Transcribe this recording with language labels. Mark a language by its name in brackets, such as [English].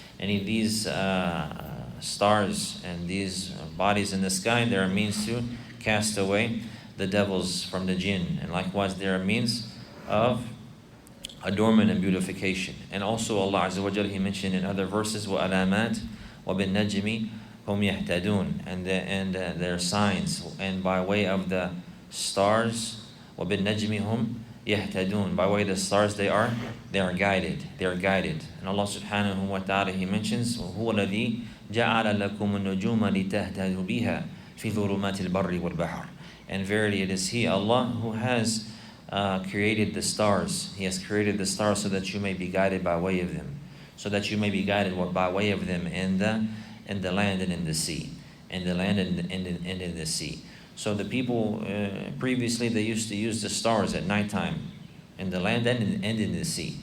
[English] And these stars and these bodies in the sky, they are means to cast away the devils from the jinn, and likewise they are means of adornment and beautification. And also Allah Azza wa Jalla, He mentioned in other verses, [Arabic] وَأَلَامَاتٍ وَبِالنَّجْمِ هُمْ يَهْتَدُونَ, [English] and their signs, and by way of the stars, [Arabic] وَبِالنَّجْمِ هُمْ يَهْتَدُونَ, [English] by way of the stars they are guided. And Allah subhanahu wa ta'ala, He mentions, [Arabic] وَهُوَ الَّذِي جَعَلَ لَكُمُ النُّجُومَ لِتَهْتَدُوا بِهَا فِي ظُلُمَاتِ الْبَرِّ وَالْبَحْرِ. [English] And verily it is He, Allah, who has created the stars. He has created the stars so that you may be guided by way of them. So that you may be guided by way of them in the land and in the sea. In the land and in the sea. So the people previously, they used to use the stars at nighttime in the land and in the sea.